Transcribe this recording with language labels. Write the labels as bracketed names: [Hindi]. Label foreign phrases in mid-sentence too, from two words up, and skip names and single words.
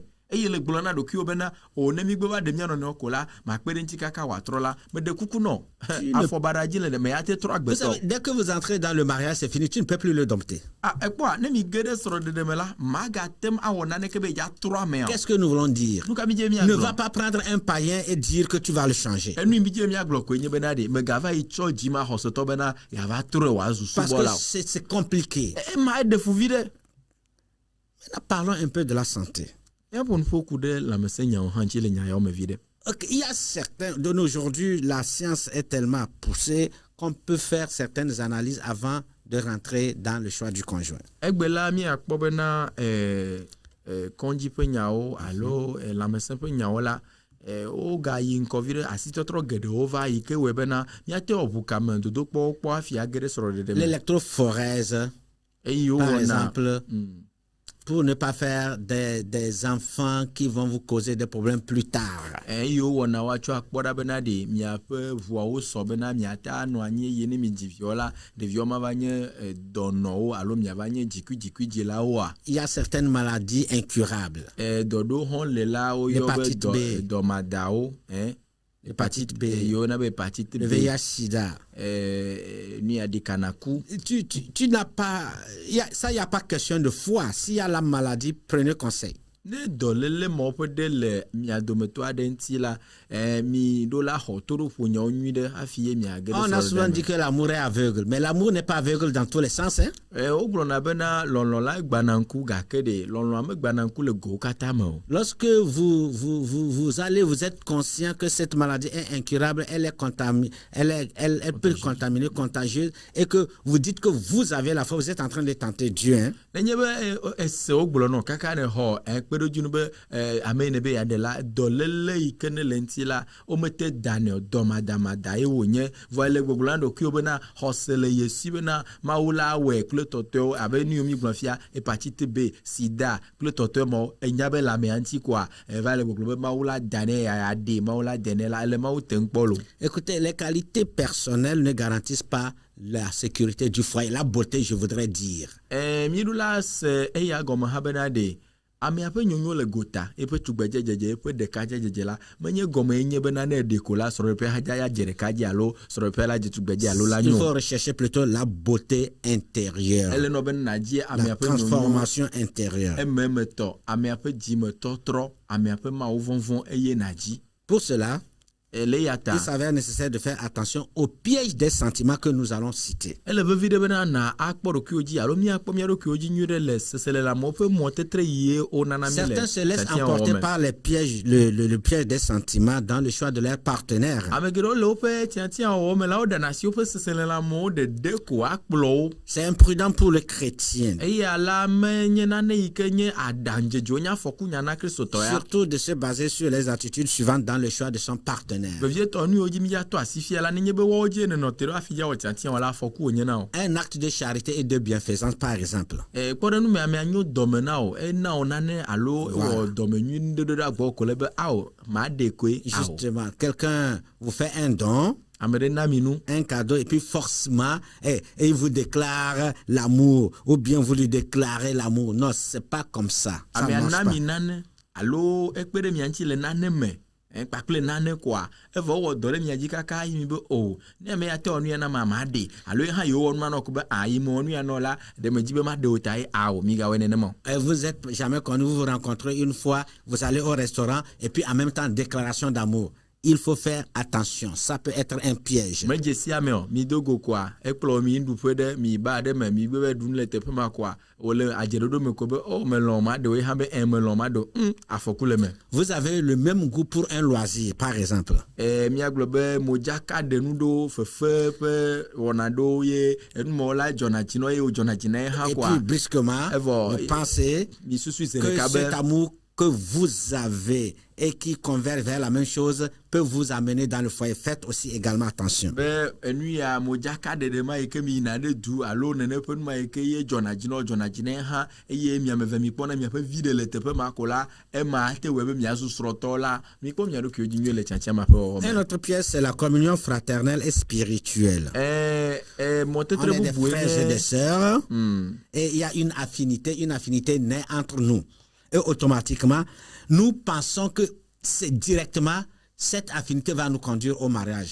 [Ewe] eye le gblɔ na ɖokuiwo bena o ne mi gbe va ɖe mia nɔnɔewo ko la makpe ɖe ŋuti kaka wòatrɔ la meɖe kuku nɔ afɔbaɖa dzi le ɖe me ya te trɔ [French] Vous savez, [Ewe] agbetɔ. [French] dès que vous entrez dans le mariage, c'est fini, tu ne peux plus le dompter. [Ewe] Ekpɔa ne mi ge ɖe srɔ̃ɖeɖe me la magatem awɔ naneke be ya trɔ amea. [French] Qu'est-ce que nous voulons dire? [Ewe] Nu ka mi dze Ne va miagblɔ? [French] pas prendre un païen et dire que tu vas le changer. [Ewe] Enu mi dze miagblɔ koe nye bena ɖe megava yi tsɔ dzima xɔsetɔ bena yava trɔe wòazu [French] Parce [Ewe] subɔla [French] que [Ewe] o. [French] c'est compliqué. [Ewe] Ema eɖe fu vi ɖe. [French] Maintenant, parlons un peu de la santé. [Ewe] Míaƒo nuƒo ku ɖe lãmesẽ nyawo hã ŋuti le nya yawo me vi ɖe. [French] Ok, il y a certains, de nos aujourd'hui, la science est tellement poussée qu'on peut faire certaines analyses avant de rentrer dans le choix du conjoint. [Ewe] Egbe la míakpɔ bena kɔndzi ƒe nyawo alo lãmesẽ ƒe nyawo la wogayi ŋkɔ vi ɖe asitɔtrɔ geɖewo va yi ke wɔe bena míate wɔ ʋu kame dodokpɔwo kpɔ hafi age ɖe srɔ̃ɖeɖe me. [French] L'électrophorèse, [Ewe] Eye [French] par [Ewe] wowɔna [French] exemple, pour ne pas faire des enfants qui vont vous causer des problèmes plus tard. [Ewe] eye wowɔna woatsɔ akpɔ ɖa bena ɖe miaƒe ʋuawo sɔ bena miate anɔ anyi eye ne mi dzi viɔ la ɖeviwo mava nye dɔnɔwo alo miava nye dzikuidzilawoa. [French] Il y a certaines maladies incurables. [Ewe] Dɔɖewo hã le la woyɔ [French] L'hépatite B. [Ewe] be dɔmadawo. [French] L'hépatite B, [Ewe] Yona be hépatite le B. [French] VIH-Sida. [Ewe] Ni a di kanaku. [French] Tu n'as pas... il n'y a pas question de foi. S'il y a la maladie, prenez conseil. [Ewe] Ne dɔléle ma ƒe ɖe le mia dometɔ aɖe ŋuti la mi ɖo la xɔ toɖoƒo nyawo nyui ɖe hafi ye miage ɖe [French] On a souvent dit [Ewe] srɔ̃ɖeɖe [French] que l'amour est aveugle, mais l'amour n'est pas aveugle dans tous les sens. Hein? [Ewe] me. Wogblɔna bena lɔlɔ̃ la gbana ŋku gake ɖe lɔlɔ̃a megbana ŋku le gowo katã me o. [French] Lorsque vous allez, vous êtes conscient que cette maladie est incurable, elle est contaminée, elle peut contaminer, contagieuse, et que vous dites que vous avez la foi, vous êtes en train de tenter Dieu. Hein? [Ewe] Nenye be ese wogblɔ nɔ kaka ne xɔ kpeɖodzi nu be ame yi ne be yaɖe la dɔléle yi ke ne le ŋuti la womete danɛ o dɔmadamada ye wònye vɔ ele gbogbo na ɖokuiwo bena xɔse le ye si bena mawu la awɔe kple tɔtɔewo abe nu yiwo mi gblɔ fia hépatite B, sida kple tɔtɔe mawo enya be lamea ŋuti koa va le gbogbo be mawu la danɛ yaɖe mawu la danɛ la ele mawu te ŋkpɔ lo. [French] Écoutez, les qualités personnelles ne garantissent pas la sécurité du foyer, la beauté, je voudrais dire. [Ewe] Miɖo la se eya gɔme ha bena ɖe amea ƒe nyonyo le gota eƒe tugbedze dzedze eƒe ɖekadze dzedze la menye gɔme ye nye bena ne eɖe ko la srɔ̃ɖeƒe hadza ya dze ɖekadze alo srɔ̃ɖeƒe la dze tugbedze alo la [French] Il [Ewe] nyo. [French] faut rechercher plutôt la beauté intérieure, [Ewe] Ele nɔ bena nadzi la amea ƒe nyonyo [French] transformation intérieure. [Ewe] ememetɔ amea ƒe dzimetɔtrɔ amea ƒe mawuvɔvɔ eye nadzi. [French] Pour cela, [Ewe] Ele ya ta [French] il s'avère nécessaire de faire attention aux pièges des sentiments que nous allons citer. [Ewe] ele vevi ɖe bena na akpɔ ɖokuiwo dzi alo míakpɔ mía ɖokuiwo dzi nyui ɖe le seselelãmewo ƒe mɔtetre yie wonana mi le [French] Certains se laissent [Ewe] tiatia [French] emporter [Ewe] wɔwɔ me. [French] par les pièges, le piège des sentiments dans le choix de leur partenaire. [Ewe] Ame geɖewo le woƒe tiatia wɔwɔ me la woɖana asi woƒe seselelãmewo ɖeɖe ko akplɔ wo. [French] C'est imprudent pour le chrétien, [Ewe] Eye ala menye nane yi ke nye aɖaŋdzedze wonye afɔku nya na kristotɔ ya. [French] surtout de se baser sur les attitudes suivantes dans le choix de son partenaire. [Ewe] Vevietɔ nu yiwo dzi mi atɔ asi fia la nenye be woawo dzi nenɔ te ɖo hafi dza wɔ tiatia wɔ la afɔku wonye na wo. [French] Un acte de charité et de bienfaisance, par exemple. [Ewe] Kpɔɖeŋu me amea nyo dɔme na wo ena wo nane alo wɔ dɔmenyui ɖoɖo ɖe agbɔ ko le be ao maɖe koe ao. [French] Justement, quelqu'un vous fait un don, [Ewe] Ame ɖe na mi nu. [French] un cadeau, et puis forcément, et il vous déclare l'amour, ou bien vous lui déclarez l'amour. Non, c'est pas comme ça. Ça [Ewe] Amea [French] marche [Ewe] na [French] pas. [Ewe] mi nane alo ekpe ɖe mia ŋuti le nane me. Kpakple nane koa evɔ wɔ dɔ ɖe mia dzi kaka yi mi be o ne ame ya te wɔ nu ya na ma maɖe alo ye hã yewo wɔ nua nɔ ko be yi me wɔ nu ya nɔ la ɖe me dzi be maɖe o ta ye ao mi gawɔe nenema o. [French] Et vous êtes jamais connu, vous vous rencontrez une fois, vous allez au restaurant, et puis en même temps, déclaration d'amour. Il faut faire attention, ça peut être un piège. [Ewe] Medze sia me o mi do go koa ekplɔ mi nuɖuƒe ɖe mi ba ɖe me mi be ɖu nu le teƒe ma koa wòle adzeɖoɖo me ko be o melɔ̃ maɖe o ye hã be melɔ̃ maɖe o afɔku le me. [French] Vous avez le même goût pour un loisir, par exemple. [Ewe] Míagblɔ be modzaka ɖenu ɖo fefe ƒe wɔna ɖo ye enumɔwo la dzɔna dzi nɔ ye wodzɔna dzi na ye hã [French] Et [Ewe] koa [French] puis brusquement, [Ewe] Evo, [French] vous pensez [Ewe] mi susu se [French] que [Ewe] ɖeka be [French] cet amour que vous avez et qui converge vers la même chose peut vous amener dans le foyer. Faites aussi également attention. [Ewe] be enu ya modzaka ɖeɖe ma yi ke mi yina ɖe du alo nene ƒe nu ma yi ke ye dzɔna dzi na ye hã eye miame ve mi kpɔna miaƒe vi ɖe le teƒe ma ko la ema ate wɔe be miazu srɔ̃tɔ la mi kpɔ mia ɖokuiwo dzi nyuie le tiatia ma ƒe wɔwɔ [French] Un [Ewe] me. [French] autre piège, c'est la communion fraternelle et spirituelle. On [Ewe] Mɔtetre [French] est des [Ewe] bubu [French] frères et des sœurs Mm. et il y a une affinité née entre nous. et automatiquement, nous pensons que c'est directement cette affinité va nous conduire au mariage.